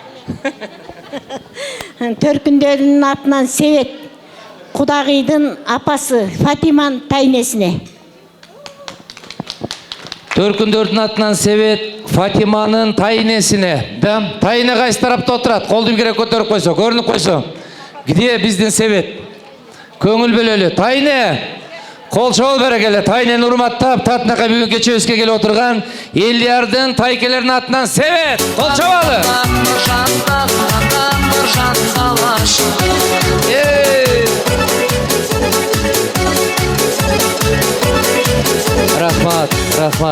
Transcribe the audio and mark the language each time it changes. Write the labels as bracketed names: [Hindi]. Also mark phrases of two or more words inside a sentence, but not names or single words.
[Kazakh] Төркіндердің атынан Себет, Құдағидың апасы Фатиманың тайнесіне. Төркіндердің атынан Себет, Фатиманың тайнесіне. Тайны қайсы тарапта отырады? Қолды бір керек көтеріп қойса, көрініп қойса. [Kyrgyz] Где биздин Себет? Көңүл бөлөлү. Тайне. Кол чабыл берекеле. Тайнени урматтап, татынакай бүгүн кечебизге келип отурган Элдиярдын тайкелеринин атынан Себет. Кол чабалы. Рахмат.